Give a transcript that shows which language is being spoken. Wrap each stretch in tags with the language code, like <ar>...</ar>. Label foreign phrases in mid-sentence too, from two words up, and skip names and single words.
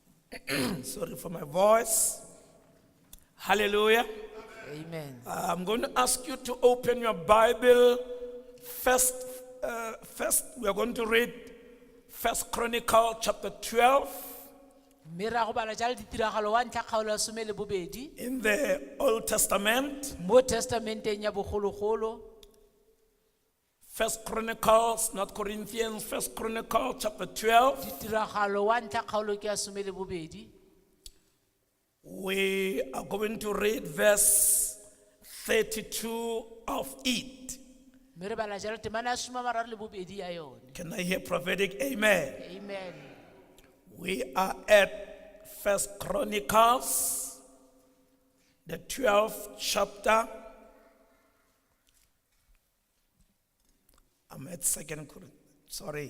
<en>Sorry for my voice. Hallelujah. Amen. I'm going to ask you to open your Bible. First, we are going to read First Chronicle chapter 12</en> <tn>Mme ra go bala jalo ditiragalo wa ntlha kgaolo ya 12</tn> <en>in the Old Testament.</en> <tn>mo testamenteng ya bogologolo.</tn> <en>First Chronicles, not Corinthians, First Chronicle chapter 12.</en> <tn>Ditiragalo wa ntlha kgaolo ke ya 12.</tn> <en>We are going to read verse 32 of it.</en> <tn>Mme re bala jalo temana ya 32 ya yone.</tn> <en>Can I hear prophetic amen? Amen. We are at First Chronicles, the 12th chapter. I'm at Second Chronicles. Sorry.</en>